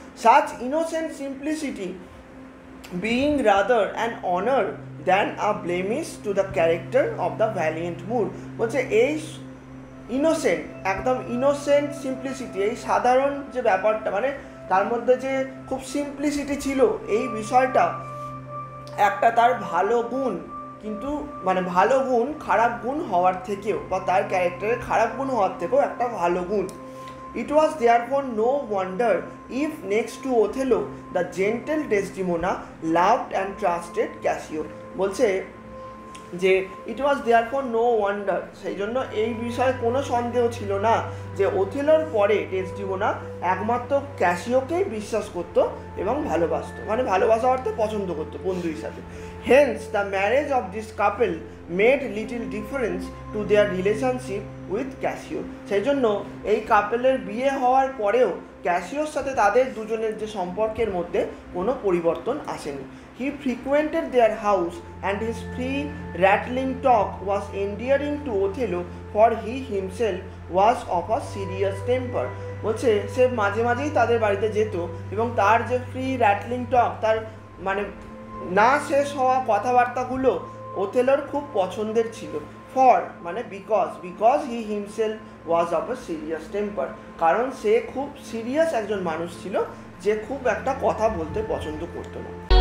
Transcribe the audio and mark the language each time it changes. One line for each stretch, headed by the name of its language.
English: such innocent simplicity being rather an honor than a blemish to the character of the valiant Moor,
Bangla: বলছে এই innocent, একদম innocent simplicity, এই সাধারণ যে ব্যাপারটা মানে তার মধ্যে যে খুব সিম্পলিসিটি ছিল, এই বিষয়টা একটা তার ভালো গুণ, কিন্তু মানে ভালো গুণ খারাপ গুণ হওয়ার থেকেও বা তার ক্যারেক্টারের খারাপ গুণ হওয়ার থেকেও একটা ভালো গুণ।
English: It was therefore no wonder if next to Othello the gentle Desdemona loved and trusted Cassio,
Bangla: বলছে যে
English: it was therefore no wonder,
Bangla: সেই জন্য এই বিষয়ে কোনো সন্দেহ ছিল না যে ওথেলোর পরে ডেসডিমোনা একমাত্র ক্যাসিওকেই বিশ্বাস করতো এবং ভালোবাসতো, মানে ভালোবাসা অর্থে পছন্দ করতো বন্ধু হিসাবে।
English: Hence the marriage of this couple made little difference to their relationship with Cassio.
Bangla: সেই জন্য এই কাপেলের বিয়ে হওয়ার পরেও ক্যাসিওর সাথে তাদের দুজনের যে সম্পর্কের মধ্যে কোনো পরিবর্তন আসেনি।
English: He frequented their house and his free rattling talk was endearing to Othello, for he himself was of a serious temper.
Bangla: বলছে সে মাঝে মাঝেই তাদের বাড়িতে যেত এবং তার যে ফ্রি র্যাটলিং টক, তার মানে না শেষ হওয়া কথাবার্তাগুলো ওথেলোর খুব পছন্দের ছিল। ফর মানে
English: because he himself was of a serious temper,
Bangla: কারণ সে খুব সিরিয়াস একজন মানুষ ছিল যে খুব একটা কথা বলতে পছন্দ করতো না।